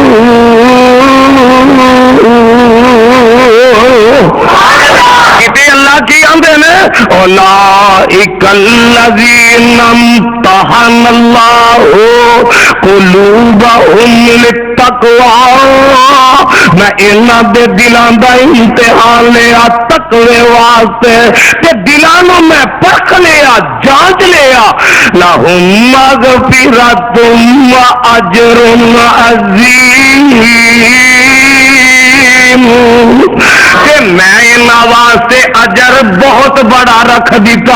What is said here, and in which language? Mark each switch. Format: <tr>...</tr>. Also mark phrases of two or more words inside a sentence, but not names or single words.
<pa>کتے اللہ کی آندے نے</pa> <ar>اولئک الذین امتحن اللہ قلوبہم</ar> <pa>للتقوی، میں انہاں دے دلاں دا امتحان لیا تقوی واسطے، تے دلاں نوں میں پرکھ لیا جانچ لیا،</pa> <ar>لہم مغفرۃ واجر عظیم،</ar> <pa>کہ میں انہاں واسطے اجر بہت بڑا رکھ دیتا۔</pa>